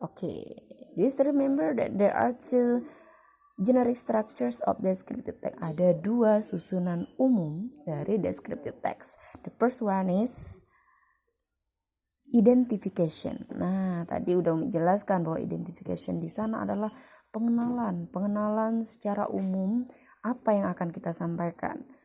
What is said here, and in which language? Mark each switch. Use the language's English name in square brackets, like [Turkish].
[English] Do you still remember that there are two generic structures of descriptive text? [Indonesian] Ada dua susunan umum dari descriptive text. [English] The first one is identification. [Indonesian] Nah, tadi udah menjelaskan bahwa identification di sana adalah pengenalan secara umum apa yang akan kita sampaikan.